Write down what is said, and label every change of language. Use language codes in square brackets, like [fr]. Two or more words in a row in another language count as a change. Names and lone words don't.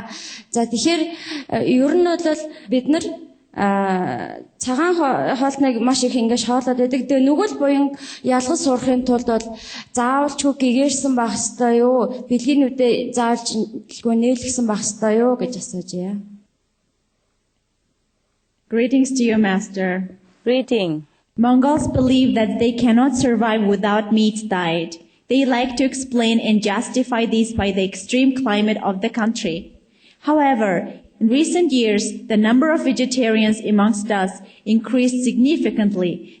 [mn] За тэгэхээр ер нь бол бид нар цагаан хоолтныг маш их ингэ шоолоод байдаг. Тэгээ нүгэл буян ялгаж суурахын тулд бол заавалчгүй гэгэрсэн байх ёстой юу? Бэлгийнүүдээ заавалчгүй нээлгсэн байх ёстой юу гэж асууж байна. [en] Greetings to you, Master. Greeting. Mongols believe that they cannot survive without meat diet. They like to explain and justify this by the extreme climate of the country. However, in recent years, the number of vegetarians amongst us increased significantly.